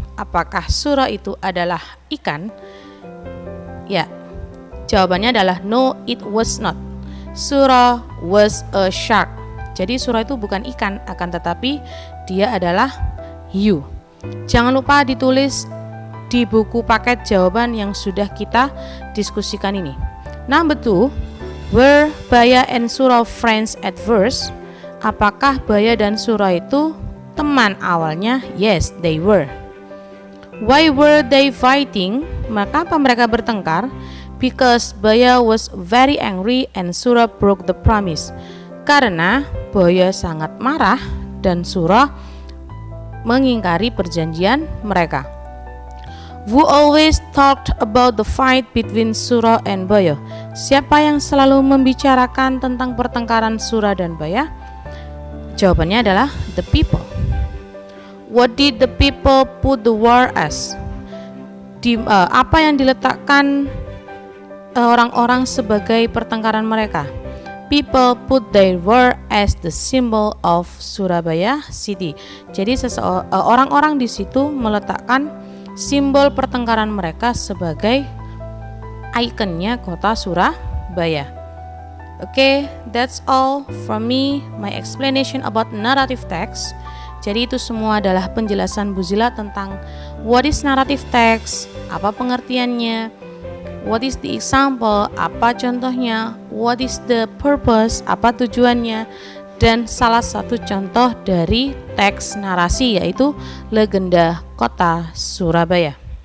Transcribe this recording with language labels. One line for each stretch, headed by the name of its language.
Indonesian: Apakah Sura itu adalah ikan? Ya, jawabannya adalah
English: no, it was not. Sura was a shark.
Indonesian: Jadi Sura itu bukan ikan, akan tetapi dia adalah hiu. Jangan lupa ditulis di buku paket jawaban yang sudah kita diskusikan ini.
English: Number 2, were Baya and Sura friends at first?
Indonesian: Apakah Baya dan Sura itu teman awalnya?
English: Yes, they were. Why were they fighting?
Indonesian: Maka apa mereka bertengkar?
English: Because Baya was very angry and Sura broke the promise.
Indonesian: Karena Baya sangat marah dan Sura mengingkari perjanjian mereka.
English: Who always talked about the fight between Sura and Baya?
Indonesian: Siapa yang selalu membicarakan tentang pertengkaran Sura dan Baya? Jawabannya adalah
English: the people. What did the people put the war as?
Indonesian: Apa yang diletakkan orang-orang sebagai pertengkaran mereka?
English: People put their war as the symbol of Surabaya city.
Indonesian: Jadi orang-orang di situ meletakkan simbol pertengkaran mereka sebagai ikonnya kota Surabaya.
English: Okay, that's all from me, my explanation about narrative text.
Indonesian: Jadi itu semua adalah penjelasan Bu Zila tentang
English: what is narrative text,
Indonesian: apa pengertiannya,
English: what is the example,
Indonesian: apa contohnya,
English: what is the purpose,
Indonesian: apa tujuannya, dan salah satu contoh dari teks narasi yaitu legenda kota Surabaya.